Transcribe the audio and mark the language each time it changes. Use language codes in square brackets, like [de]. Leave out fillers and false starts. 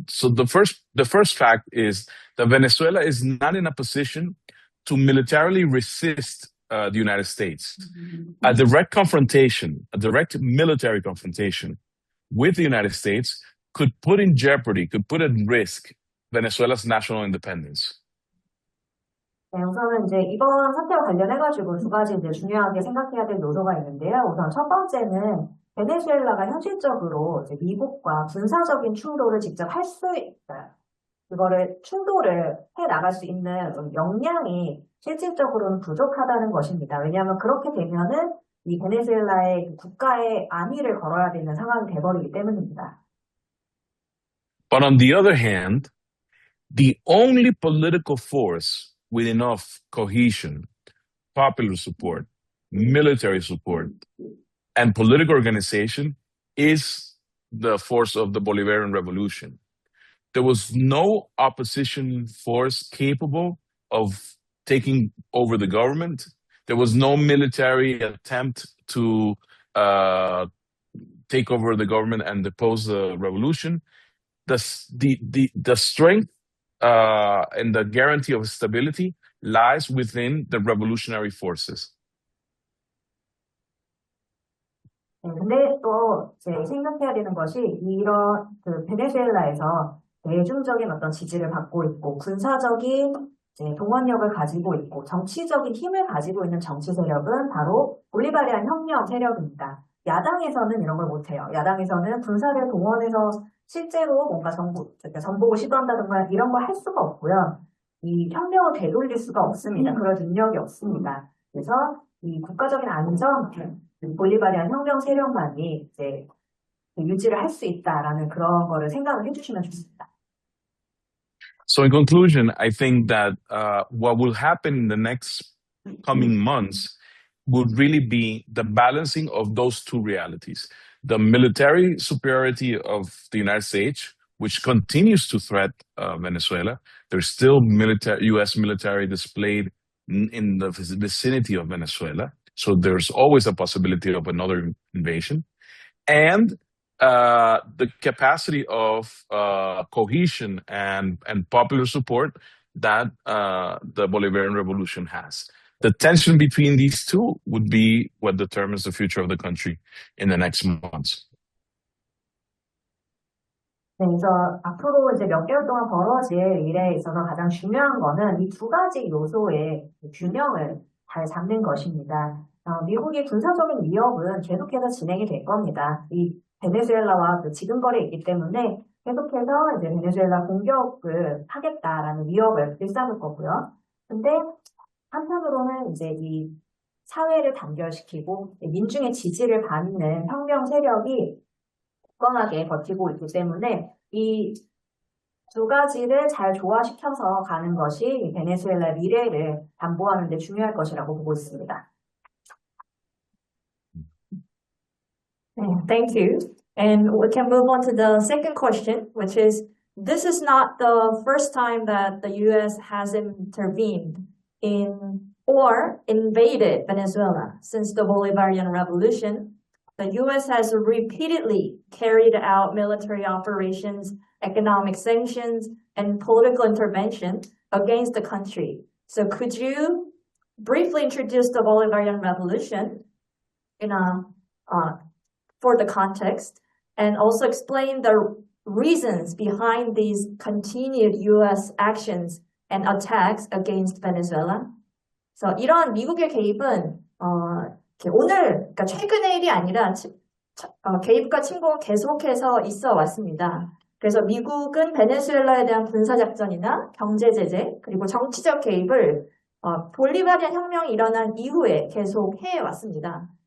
[en] So the first fact is that Venezuela is not in a position to militarily resist the United States. A direct confrontation, a direct military confrontation with the United States could put in jeopardy, could put at risk Venezuela's national independence. [ko] 네, 우선은 이제 이번 사태와 관련해가지고 두 가지 이제 중요하게 생각해야 될 요소가 있는데요. 우선 첫 번째는 베네수엘라가 현실적으로 이제 미국과 군사적인 충돌을 직접 할 수 있어요. 그거를 충돌을 해 나갈 수 있는 역량이 실질적으로는 부족하다는 것입니다. 왜냐하면 그렇게 되면은 이 베네수엘라의 국가의 안위를 걸어야 되는 상황이 돼버리기 때문입니다. [en] But on the other hand, the only political force with enough cohesion, popular support, military support, and political organization is the force of the Bolivarian Revolution. There was no opposition force capable of taking over the government. There was no military attempt to take over the government and depose the revolution. The strength and the guarantee of stability lies within the revolutionary forces. [ko] 네, 근데 또 이제 생각해야 되는 것이 이런 그 베네수엘라에서 대중적인 어떤 지지를 받고 있고 군사적인 이제 동원력을 가지고 있고 정치적인 힘을 가지고 있는 정치 세력은 바로 볼리바리안 혁명 세력입니다. 야당에서는 이런 걸 못해요. 야당에서는 군사를 동원해서 실제로 뭔가 전복을 시도한다든가 이런 걸 할 수가 없고요. 이 혁명을 되돌릴 수가 없습니다. 그럴 능력이 없습니다. 그래서 이 국가적인 안정, 볼리바리안 혁명 세력만이 이제 유지를 할 수 있다라는 그런 거를 생각을 해주시면 좋습니다. [en] So in conclusion, I think that what will happen in the next coming months would really be the balancing of those two realities. The military superiority of the United States, which continues to threat Venezuela. There's still U.S. military displayed in the vicinity of Venezuela. So there's always a possibility of another invasion. And the capacity of cohesion and popular support that the Bolivarian Revolution has. The tension between these two would be what determines the future of the country in the next months. [ko] 네, 그래서 앞으로 이제 몇 개월 동안 벌어질 일에 있어서 가장 중요한 거는 이 두 가지 요소의 균형을 잘 잡는 것입니다. 미국의 군사적인 위협은 계속해서 진행이 될 겁니다. 이 베네수엘라와 그 지근거리에 있기 때문에 계속해서 이제 베네수엘라 공격을 하겠다라는 위협을 일삼을 거고요. 근데 한편으로는 이제 이 사회를 단결시키고 민중의 지지를 받는 혁명 세력이 굳건하게 버티고 있기 때문에 이 두 가지를 잘 조화시켜서 가는 것이 베네수엘라의 미래를 담보하는 데 중요할 것이라고 보고 있습니다. [en] Thank you. And we can move on to the second question, which is, this is not the first time that the U.S. has intervened in or invaded Venezuela. Since the Bolivarian Revolution, the U.S. has repeatedly carried out military operations, economic sanctions, and political intervention against the country. So could you briefly introduce the Bolivarian Revolution for the context, and also explain the reasons behind these continued U.S. actions and attacks against Venezuela? [ko] 그래서 이런 미국의 개입은 이렇게 오늘, 그러니까 최근의 일이 아니라 개입과 침공은 계속해서 있어 왔습니다. 그래서 미국은 베네수엘라에 대한 군사작전이나 경제제재, 그리고 정치적 개입을 볼리바리안 혁명이 일어난 이후에 계속 해왔습니다.